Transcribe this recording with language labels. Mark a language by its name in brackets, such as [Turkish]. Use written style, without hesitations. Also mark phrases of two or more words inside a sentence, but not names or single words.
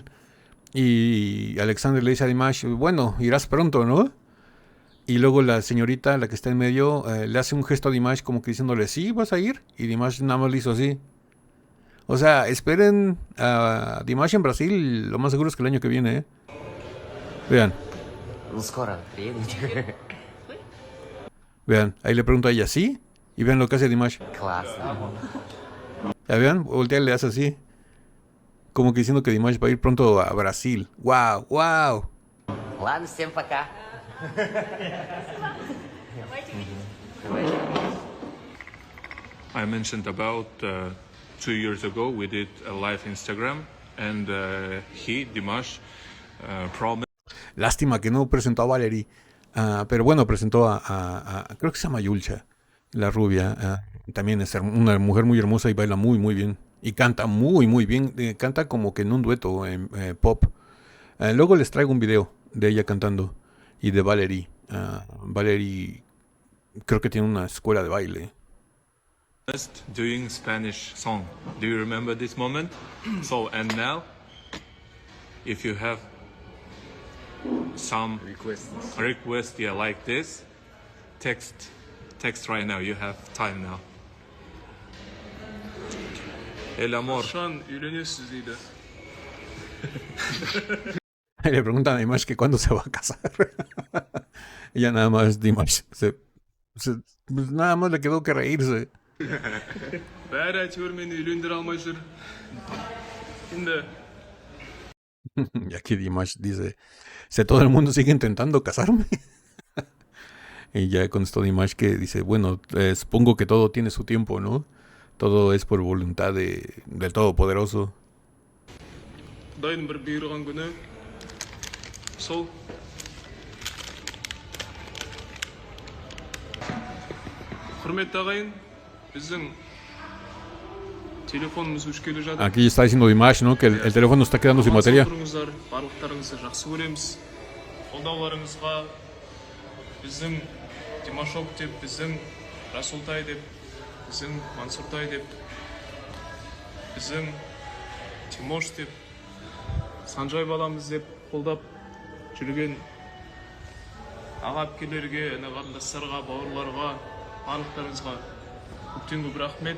[Spanish] Y Alexander le dice a Dimash, bueno, irás pronto, ¿no? Y luego la señorita, la que está en medio, le hace un gesto a Dimash como que diciéndole, sí, vas a ir. Y Dimash nada más le hizo así. O sea, esperen a Dimash en Brasil, lo más seguro es que el año que viene, ¿eh? Vean, [Russian] Ну, скоро приедете. [Spanish] vean, ahí le pregunto a ella, ¿sí? Y vean lo que hace Dimash. [Russian] Классно. [Spanish] Ya vean, voltea y le hace así. Como que diciendo que Dimash va a ir pronto a Brasil. ¡Wow! ¡Wow! [Russian] Ладно, всем пока. [English] I mentioned about 2 years ago we did a live Instagram and Dimash, promised. [Spanish] Lástima que no presentó a Valerie. Pero bueno, presentó creo que se llama Yulcha, la rubia. También es una mujer muy hermosa y baila muy, muy bien. Y canta muy, muy bien. Canta como que en un dueto en pop. Luego les traigo un video de ella cantando y de Valerie. Valerie creo que tiene una escuela de baile. [English] Doing Spanish song. Do you remember this moment? So, and now, if you have some request, yeah, like this, text right now. You have time now. [Spanish] El amor. [Turkish] Şu an [Kazakh] үйленесіз дейді. [Spanish] Y le preguntan a Dimash que cuándo se va a casar. Ella nada más, Dimash, pues nada más le quedó que reírse. [Kazakh] Бәрі әйтеуір мені үйлендіре алмай жүр. Енді [Spanish] Y aquí Dimash dice, todo el mundo sigue intentando casarme. Y ya contestó Dimash que dice, bueno, supongo que todo tiene su tiempo, ¿no? Todo es por voluntad del Todopoderoso. [Kazakh] құдайдың бір бұйырған күні сол құрметті ағайын, біздің телефонымыз өшкелі жатыр. [Spanish] Aquí está diciendo Dimash, ¿no? Que el teléfono está quedando sin batería. [Kazakh] Тұрыңыздар, барлықтарыңызды жақсы көреміз. Қолдауларыңызға біздің Димашок деп, біздің Расултай деп, біздің Мансуртай деп, біздің Тимош деп, Санжай баламыз деп қолдап жүрген аға әпкелерге, іні қарындастарға, бауырларға, барлықтарыңызға көптен көп рахмет.